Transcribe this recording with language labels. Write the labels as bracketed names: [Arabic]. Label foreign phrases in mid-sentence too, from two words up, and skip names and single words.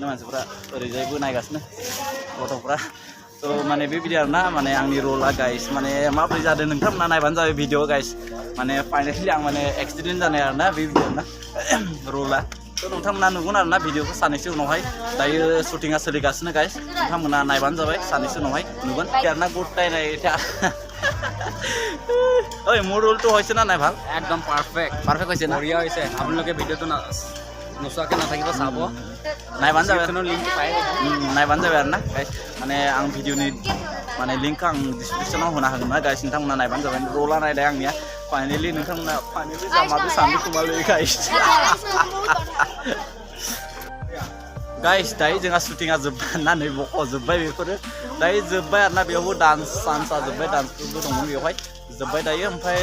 [Bodo] मानसिफ्रा ओरैजायबो नायगासिनो गथ'फ्रा स' माने बेबायदि आरोना माने आंनि रला गाइस माने माबोरै जादों नोंथांमोना नायबानो जाबाय भिडिअ गाइस माने फाइनालि आं माने एक्सिडेन्ट जानाय आरोना बेबायदि आरोना रला स' नोंथांमोना नुगोन आरोना भिडिअखौ साननैसो उनावहाय दायो शुटिंआ सोलिगासिनो गाइस नोंथांमोना नायबानो जाबाय साननैसो उनावहाय नुगोन आरोना [Assamese] गोटाই নাই এটা ঐ মোৰ ৰোলটো হৈছে না নাই ভাল একদম পাৰফেক্ট হৈছে না বঢ়িয়া হৈছে আপোনালোকে ভিডিঅ'টো নোচোৱাকৈ নাথাকিব চাব [Bodo] नायबानो जाबाय लिंक पाइ नायबानो जाबाय आरोना गाइस माने आं भिडिअनि माने लिंकखौ आं डिसक्रिपसनाव होना होगोन ना गाइस नोंथांमोना नायबानो जाबाय रला नायलाय आंनिया फाइनालि नोंथांमोना फाइनालि जामारदो सानदोंखोमालै गाइस गाइस दायो जोंहा शुटिंआ जोबनानै बख'जोब्बाय बेफोरो दायो जोब्बाय आरोना बेयावबो डान्स सान्सआ जोब्बाय डान्सफोरबो दंमोन बेवहाय जोब्बाय दायो ओमफ्राय